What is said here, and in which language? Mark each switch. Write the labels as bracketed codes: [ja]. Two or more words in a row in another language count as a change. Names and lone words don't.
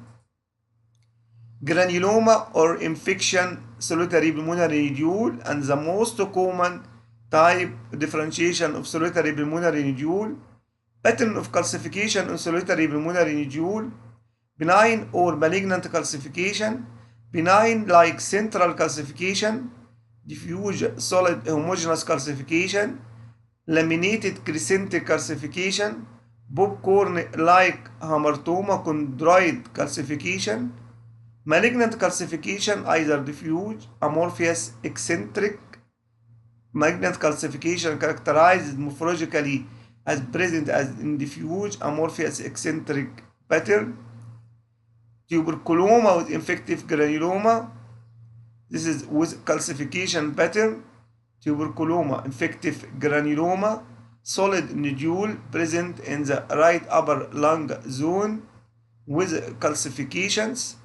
[en] Granuloma or infection solitary pulmonary nodule, and the most common type differentiation of solitary pulmonary nodule. Pattern of calcification in solitary pulmonary nodule, benign or malignant calcification, benign like central calcification, diffuse solid homogeneous calcification, laminated crescentic calcification, popcorn-like hamartoma chondroid calcification. Malignant calcification, either diffuse, amorphous, eccentric. Malignant calcification characterized morphologically as present as in diffuse, amorphous, eccentric pattern. Tuberculoma with infective granuloma, this is with calcification pattern. Tuberculoma, infective granuloma, solid nodule present in the right upper lung zone with calcifications.